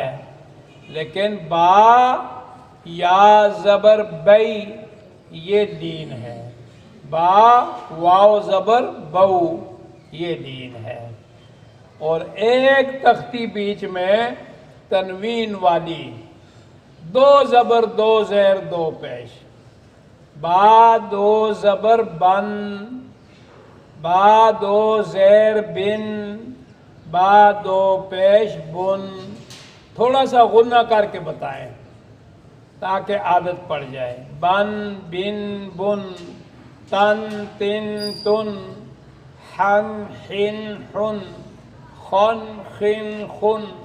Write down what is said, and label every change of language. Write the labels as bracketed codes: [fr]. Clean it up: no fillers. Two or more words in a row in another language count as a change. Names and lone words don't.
[ur] لیکن با یا زبر بئی یہ لین ہے. با واو زبر بو یہ لین ہے. اور ایک تختی بیچ میں تنوین والی، دو زبر دو زیر دو پیش. با دو زبر بن، با دو زیر بن، با دو پیش بن. تھوڑا سا غنہ کر کے بتائیں تاکہ عادت پڑ جائے. بن بن بن، تن تن تن، حن حن حن، خن خن خن.